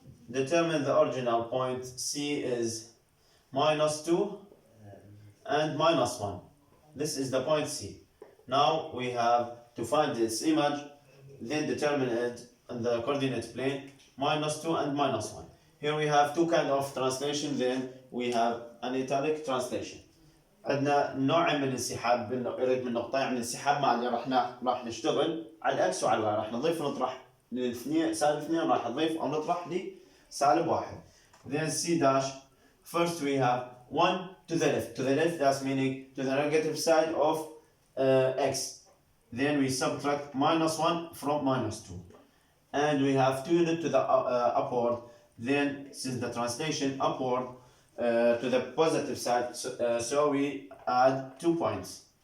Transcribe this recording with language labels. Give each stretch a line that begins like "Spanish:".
English: Determine the original point. C is minus 2 and minus 1. This is the point C. Now we have to find its image, then determine it in the coordinate plane, minus 2 and minus 1. Here we have two kind of translation, then we have an italic translation.
Arabic: عندنا نوعين من الانسحاب يريد من نقطة، يعني الانسحاب مع اللي راح نشتغل على الاكس وعلى الواي، راح نضيف ونطرح للاثنين سالب 2 راح نضيف او نطرح لسالب 1.
English: Then C dash, first we have 1 to the left. To the left, that's meaning to the negative side of x. Then we subtract minus 1 from minus 2. And we have 2 units to the upward. Then, since the translation upward to the positive side, so we add 2 points.